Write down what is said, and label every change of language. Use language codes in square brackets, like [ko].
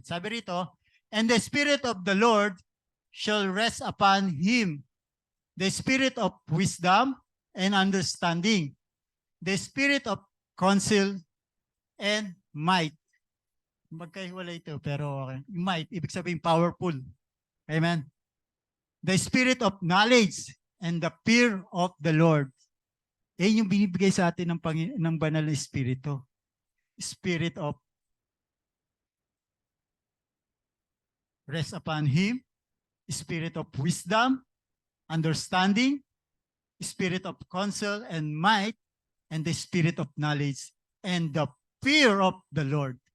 [tl] Sabi rito, [en] and the Spirit of the Lord shall rest upon him, the Spirit of wisdom and understanding, the Spirit of counsel and might. [tl] Magkahiwalay ito, pero okay. Might, ibig sabihin powerful. Amen. [en] The Spirit of knowledge and the fear of the Lord. [tl] Yung binibigay sa atin ng banal na Espiritu. [en] Spirit of rest upon him, Spirit of wisdom, understanding, Spirit of counsel and might, and the Spirit of knowledge, and the fear of the Lord.